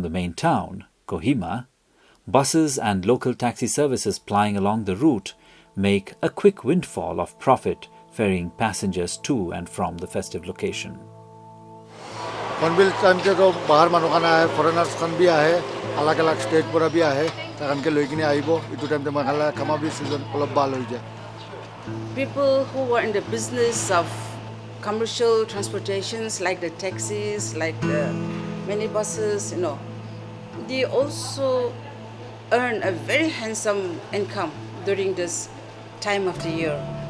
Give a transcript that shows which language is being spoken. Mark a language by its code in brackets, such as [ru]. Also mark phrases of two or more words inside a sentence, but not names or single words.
[en] the main town, Kohima, buses and local taxi services plying along the route make a quick windfall of profit ferrying passengers to and from the festive location. [nag] Hornbill time ke to bahar manu khana hai, foreigners khan bhi aahe, alag state pura bhi aahe, takan ke loikini aibo, itu time te magala kama bhi season olop bal hoi jay. [en] People who were in the business of commercial transportations like the taxis, like the minibuses, they also earn a very handsome income during this time of the year.